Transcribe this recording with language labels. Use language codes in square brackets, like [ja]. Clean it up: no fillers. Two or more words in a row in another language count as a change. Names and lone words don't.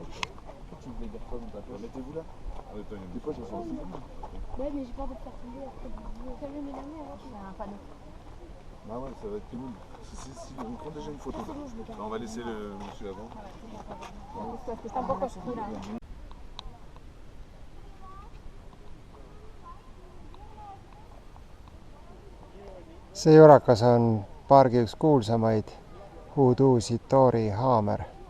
[fr] Pourquoi tu voulais dire quoi dans ta poche? Mettez-vous là. Des fois, ça sent aussi. Ouais, mais j'ai peur de te faire tomber après. T'as vu, mais la mer, C'est un panneau. Bah ouais, ça va être pénible. Si, on prend déjà une photo. On va laisser le monsieur avant. Parce que c'est un peu construit là. [et] see jurakas on pargi üks kuulsamaid huuduusi Tori haamer.